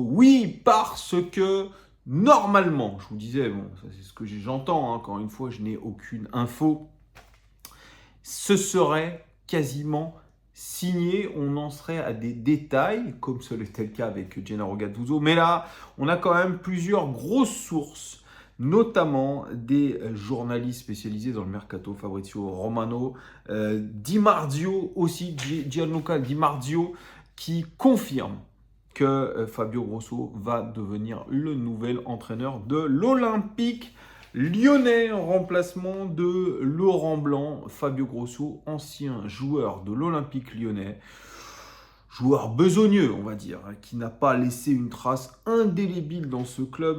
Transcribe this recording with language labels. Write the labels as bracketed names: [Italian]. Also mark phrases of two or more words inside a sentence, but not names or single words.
[French] Oui, parce que normalement, je vous disais, bon, ça c'est ce que j'entends, encore une fois, je n'ai aucune info, ce serait quasiment signé, on en serait à des détails, comme ce l'était le cas avec Gennaro Gattuso, mais là, on a quand même plusieurs grosses sources, notamment des journalistes spécialisés dans le mercato, Fabrizio Romano, Di Marzio aussi, Gianluca Di Marzio, qui confirme que Fabio Grosso va devenir le nouvel entraîneur de l'Olympique lyonnais en remplacement de Laurent Blanc. Fabio Grosso, ancien joueur de l'Olympique lyonnais, joueur besogneux, on va dire, qui n'a pas laissé une trace indélébile dans ce club.